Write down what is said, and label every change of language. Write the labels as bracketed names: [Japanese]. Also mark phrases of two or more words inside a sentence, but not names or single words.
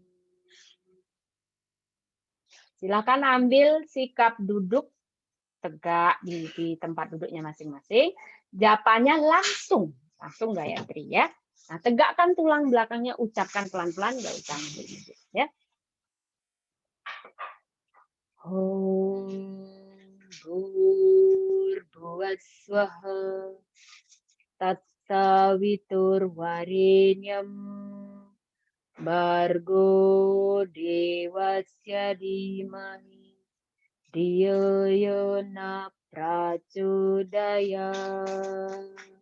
[Indonesian] Silakan ambil sikap duduk tegak di tempat duduknya masing-masing. Japanya langsung Gayatri ya. Nah, tegakkan tulang belakangnya, ucapkan pelan-pelan, nggak usah ngebut ya. [Sanskrit] Om Bhurvaswaha Tatsaviturvarenyam Bargo Devasya Dhimahi Dhiyo Yona Prachodayat.